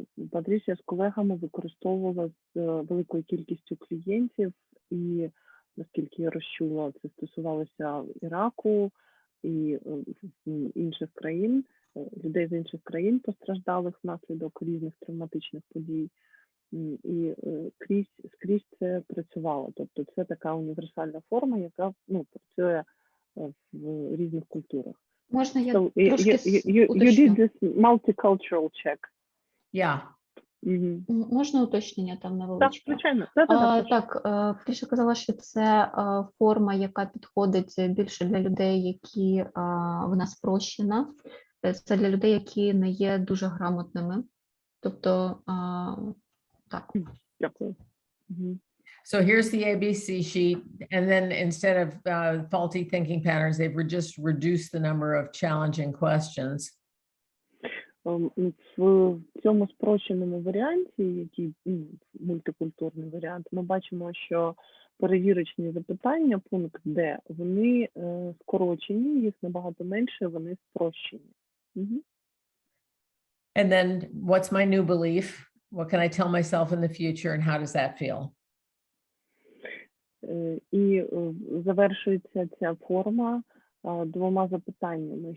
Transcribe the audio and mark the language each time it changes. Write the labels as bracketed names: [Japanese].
[Ukrainian] Патрісія з колегами використовувала з великою кількістю клієнтів, і наскільки я розчула, це стосувалося Іраку і інших країн, людей з інших країн, постраждалих внаслідок різних травматичних подій. І скрізь це працювало. Тобто це така універсальна форма, яка працює в різних культурах. Можна я [English] So, [Ukrainian] трошки [English] you did this multicultural check. Yeah. [Ukrainian] Можна уточнення там невеличке? Так, звичайно. Так, Патріcia казала, що це форма, яка підходить більше для людей, які вона спрощена. Це для людей, які не є дуже грамотними. Тобто, так. Дякую. [English] So here's the ABC sheet, and then instead of faulty thinking patterns, they've just reduced the number of challenging questions. [Ukrainian] В цьому спрощеному варіанті, який мультикультурний варіант, ми бачимо, що перевірочні запитання, пункт Д, вони скорочені, їх набагато менше, вони спрощені. [English] And then what's my new belief? What can I tell myself in the future, and how does that feel? [Ukrainian] І завершується ця форма двома запитаннями.